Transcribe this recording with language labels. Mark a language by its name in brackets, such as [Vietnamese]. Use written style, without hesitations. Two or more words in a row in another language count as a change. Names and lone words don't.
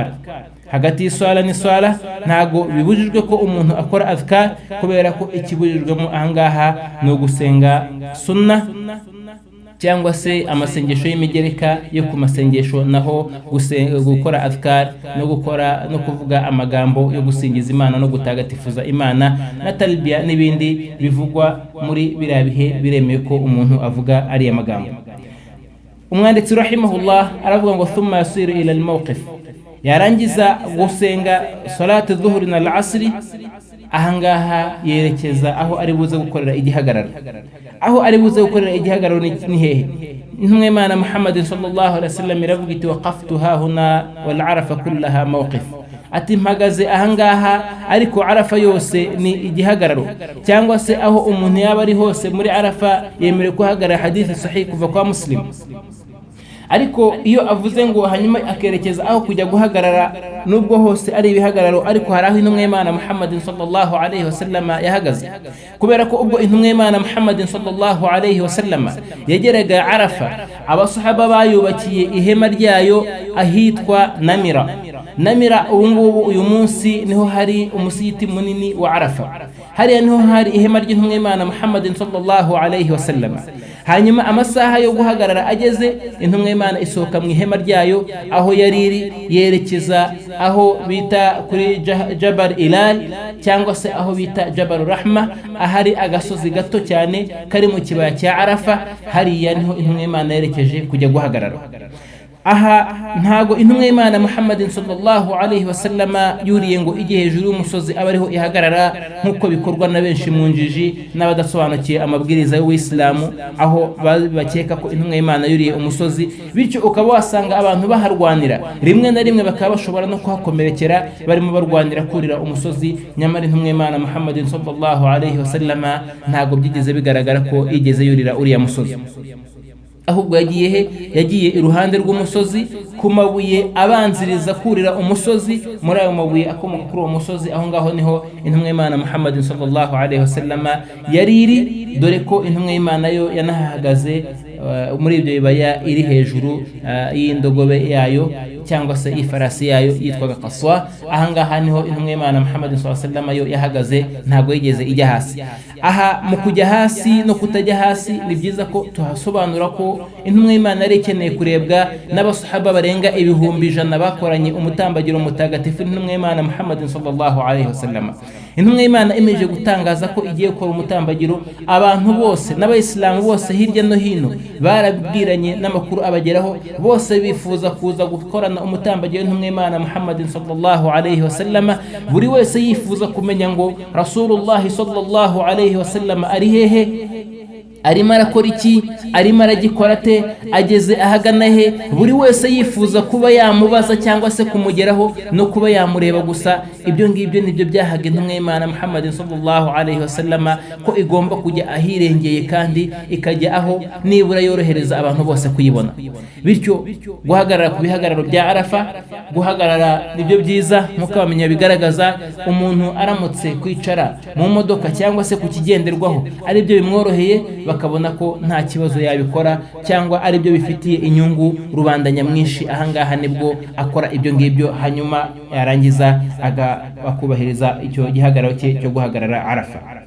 [Kinyarwanda] Hagati y'iswala n'iswala ntago bibujijwe ko umuntu akora adhkar, kubera ko ikibujijwemo ahangaha no gusenga sunna cyangwa se amasengesho y'imigereka yo ku masengesho, naho gukora adhkar no kuvuga amagambo yo gusingiza Imana no gutagatifuza Imana na talbiya n'ibindi bivugwa muri biriya bihe biremewe ko umuntu avuga ariya magambo. Umwanditsi rahimahullah aravuga ngo [Arabic] ثم يسير إلى الموقف, [Kinyarwanda] yarangiza gusenga [Arabic] صلاة الظهر [Kinyarwanda] na al-asri, ahangaha yerekeza aho ari buze gukorera igihagararo. Aho ari buze gukorera igihagararo ni hehe? Intumwa y'Imana Muhammadin [Arabic] صلى الله عليه وسلم [Kinyarwanda] iravuga iti [Arabic] وقفت هاهنا وعرفة كلها موقف. [Kinyarwanda] Ati mpagaze ahangaha, ariko Arafa yose ni igihagararo, cyangwa se aho umuntu yaba ari hose muri Arafa yemerewe kuhagarara. [Arabic] حديث صحيح [Kinyarwanda] kuva kwa Muslim. Ariko iyo avuze ngo hanyuma akerekeza aho kujya guhagarara, nubwo hose ari ibihagararo, ariko hari aho intumwa y'Imana Muhammadin [Arabic] صلى الله عليه وسلم [Kinyarwanda] yahagaze, kubera ko ubwo intumwa y'Imana Muhammadin [Arabic] صلى الله عليه وسلم [Kinyarwanda] yageraga Arafa, abasahaba bayubakiye ihema ryayo ahitwa Namira. Ubu ngubu uyu munsi niho hari umusigiti munini wa Arafa. hariya niho hari ihema ry'intumwa y'Imana Muhammadin [Arabic] صلى الله عليه وسلم. [Kinyarwanda] Hanyuma amasaha yo guhagarara ageze, intumwa y'Imana isohoka mu ihema ryayo aho yariri, yerekeza aho bita kuri Jabal Ilal cyangwa se aho bita Jabal Rahma, ahari agasozi gato cyane kari mu kibaya cya Arafa. Hariya niho intumwa y'Imana yerekeje kujya guhagarara. Aha ntago intumwa y'Imana Muhammadin [Arabic] صلى الله عليه وسلم [Kinyarwanda] yuriye ngo ijye hejuru y'umusozi aba ariho ihagarara nk'uko bikorwa na benshi mu njiji n'abadasobanukiye amabwiriza y'Uislamu, aho bakeka ko intumwa y'Imana yuriye umusozi, bityo ukaba wasanga abantu baharwanira, rimwe na rimwe bakaba bashobora no kuhakomerekera barimo barwanira kurira umusozi. Nyamara intumwa y'Imana Muhammadin [Arabic] صلى الله عليه وسلم [Kinyarwanda] ntago byigeze bigaragara ko igeze yurira uriya musozi, ahubwo yagiye iruhande rw'umusozi ku mabuye abanziriza kurira umusozi. Muri ayo mabuye akomoka kuri uwo musozi, aho ngaho niho intumwa y'Imana Muhammadin [Arabic] صلى الله عليه وسلم [Kinyarwanda] yariri, dore ko intumwa y'Imana yo yanahagaze muri ibyo bibaya iri hejuru y'indogobe yayo cyangwa se ifarasi yayo yitwaga Qaswa. Ahangaha niho intumwa y'Imana Muhammadin [Arabic] صلى الله عليه وسلم [Kinyarwanda] yo yahagaze, ntago yigeze ijya hasi. Aha mu kujya hasi no kutajya hasi ni byiza ko tuhasobanura ko intumwa y'Imana yari ikeneye kurebwa n'abasahaba barenga 100,000 bakoranye umutambagiro mutagatifu intumwa y'Imana Muhammadin [Arabic] صلى الله عليه وسلم. [Kinyarwanda] Intumwa y'Imana imeje gutangaza ko igiye gukora umutambagiro, abantu bose n'abayisilamu bose hirya no hino barabwiranye n'amakuru abageraho, bose bifuza kuza gukorana umutambagiro intumwa y'Imana Muhammadin [Arabic] صلى الله عليه وسلم. [Kinyarwanda] Buri wese yifuza kumenya ngo [Arabic] رسول الله صلى الله عليه وسلم [Kinyarwanda] ari hehe, arimo arakora iki, arimo aragikora ate, ageze ahagana he. Buri wese yifuza kuba yamubaza cyangwa se kumugeraho no kuba yamureba gusa. Ibyo ngibyo nibyo byahaga intumwa y'Imana Muhammadin [Arabic] صلى الله عليه وسلم [Kinyarwanda] ko igomba kujya ahirengeye kandi ikajya aho nibura yorohereza abantu bose kuyibona. Bityo guhagarara ku bihagararo bya Arafa, guhagarara nibyo byiza nk'uko abamenya bigaragaza. Umuntu aramutse kwicara mu modoka cyangwa se ku kigenderwaho ari byo bimworoheye, bakabona ko nta kibazo yabikora cyangwa ari byo bifitiye inyungu rubanda nyamwinshi, ahangaha nibwo akora ibyo ngibyo, hanyuma yarangiza akubahiriza icyo gihagararo cye cyo guhagarara Arafa.